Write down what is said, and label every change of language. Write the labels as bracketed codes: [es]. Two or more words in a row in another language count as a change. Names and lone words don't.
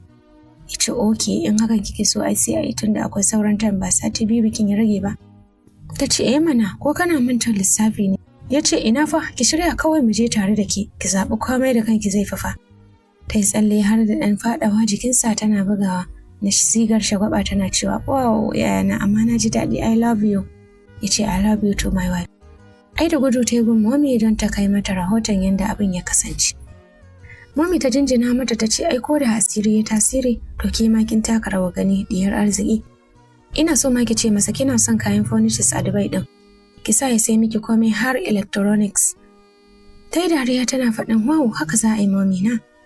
[ha] Ya ce, oke, in hakan kike so ai sai a yi tunda akwai sauran time ba sati 2 bikin ya rage ba. Ta ce, mana, ko kana manta lissafi ne? Ya ce, ina fa, ki shirya kawai mu je tare da ki zaɓi komai da kanki zai fafa. Ta yi tsalle har da ɗan faɗawa jikinsa tana bugawa na sigar shagwaba tana cewa, wow, yayana, amma na ji daɗi, [en] I love you. [ha] Ya ce, [en] I love you too, my wife. [ha] Ai da gudu ta yi gun Mommy don ta kai mata rahoton yadda abin ya kasance. Mommy ta jinjina mata ta ce, ai ko da asiri ya tasiri, to ke ma kin taka rawa gani diyar arziki. Ina so ma ki ce masa kina son kayan furnitures a Dubai ɗin. Ki sa ya sai miki komai har electronics. Ta yi dariya tana faɗin, wow, haka za a yi Mommy na.